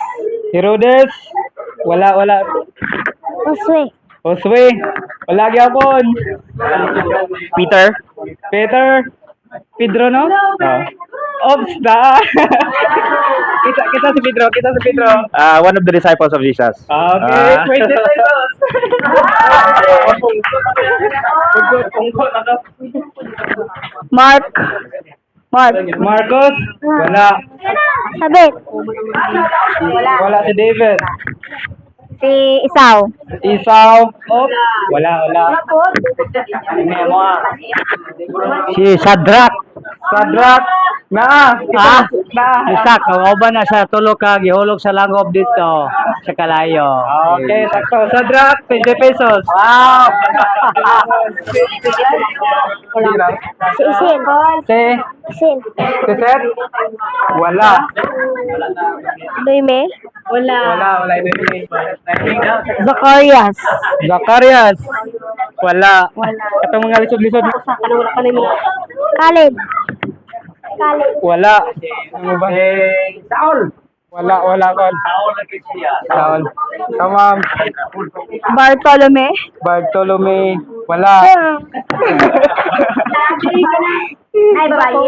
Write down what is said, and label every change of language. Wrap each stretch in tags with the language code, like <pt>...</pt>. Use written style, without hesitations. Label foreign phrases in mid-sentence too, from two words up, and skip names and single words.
<ceb>Herodes? Wala. Josue, Wala gyapon. Peter? Pedro, no? Oops na. kita si Pedro.</ceb> <en>One of the disciples of Jesus.</en> <ceb>Okay, 20 pesos. Marcos? Wala. Sabit, Wala si David. si Esau, Oops. Wala. Si Shadrach. Na. Isak, ba na sa tulo ka gihulog sa langob dito sa kalayo. Okay, sakto. Sadrak, 20 pesos. Wow! si Isin, Si Seth? Wala. Luime, Wala. Zacarias, Wala. Katong mga lisod-lisod. Caleb, Wala. Ano ba? Saul. Wala kon. Saul. Tamam. Bartolome, Bartolome. Wala. Ay, babae.</ceb>